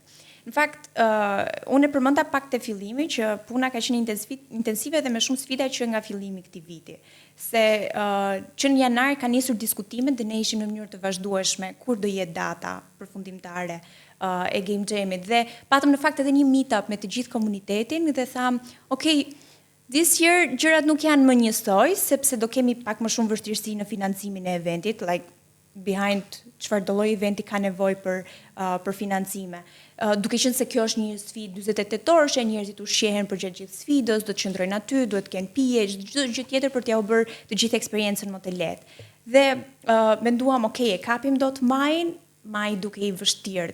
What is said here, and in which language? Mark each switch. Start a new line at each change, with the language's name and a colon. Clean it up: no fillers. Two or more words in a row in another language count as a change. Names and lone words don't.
Albanian: Në fakt, unë e përmenda pak te fillimi që puna ka qenë intensive dhe me shumë sfida që nga fillimi këtij viti. Se që në janar ka nisur diskutimet dhe ne ishim në mënyrë të vazhdueshme kur do jetë data përfundimtare e Game Jamit dhe patëm në fakt edhe një meetup me të gjithë komunitetin dhe tham,
English: okay, this year
Albanian: gjërat nuk janë më njësoj, sepse do kemi pak më shumë vështirësi në financimin e eventit,
English: like behind
Albanian: çfarëdo lloj eventi ka nevojë për financime. Duke qenë se kjo është një sfidë 48 orëshe, njerëzit ushqehen për gjatë gjithë sfidës, do të qëndrojnë aty, duhet të kenë pije, çdo gjë tjetër për t'ia u bërë të gjithë eksperiencën më të lehtë. Dhe menduam, okay, e kapim dot maj duke i vështirë.